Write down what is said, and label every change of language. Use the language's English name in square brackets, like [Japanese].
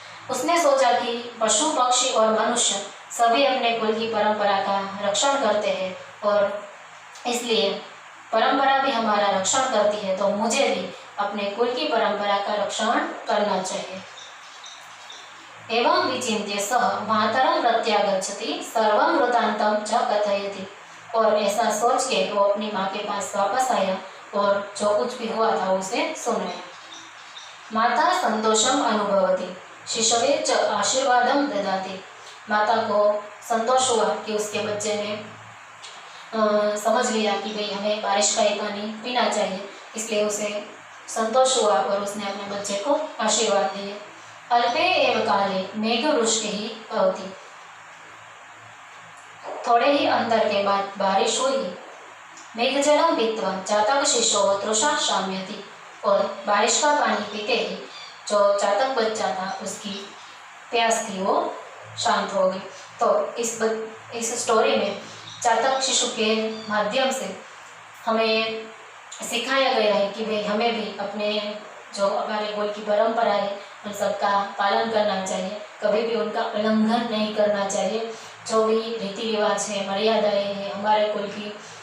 [Hindi] उसने सोचा कि पशु पक्षी और मनुष्य सभी अपने कुल की परंपरा का रक्षण करते हैं, और इसलिए परंपरा भी हमारा रक्षण करती है, तो मुझे भी अपने कुल की परंपरा का रक्षण करना चाहिए। [Sanskrit] एवं विचिन्त्य सः मातरं प्रत्यागच्छति सर्वं वृत्तान्तं च कथयति। [Hindi] और ऐसा सोच के वो अपनी माँ के पास वापस आया और जो कुछ भी हुआ था उसे सुनाया। [Sanskrit] माता संतोषम अनुभवति शिशवे च आशीर्वादम ददाति। [Hindi] माता को संतोष हुआ कि उसके बच्चे ने समझ लिया कि भाई हमें बारिश का ही पानी पीना चाहिए, इसलिए उसे संतोष हुआ और उसने अपने बच्चे को आशीर्वाद दिए। [Sanskrit] अल्पे एव काले मेघवृष्टिः भवति। [Hindi] थोड़े ही अंतर के बाद बारिश हुई। [Sanskrit] मेघजलं पीत्वा चातक शिशोः तृषा शाम्यति। [Hindi] और बारिश का पानी पीते ही जो चातक बच्चा था उसकी प्यास थी वो शांत हो गई। तो इस स्टोरी में चातक शिशु के माध्यम से हमें सिखाया गया है कि भाई हमें भी अपने जो हमारे कुल की परंपरा है उन सबका पालन करना चाहिए, कभी भी उनका उल्लंघन नहीं करना चाहिए। जो भी रीति रिवाज है, मर्यादाएं हैं हमारे कुल की,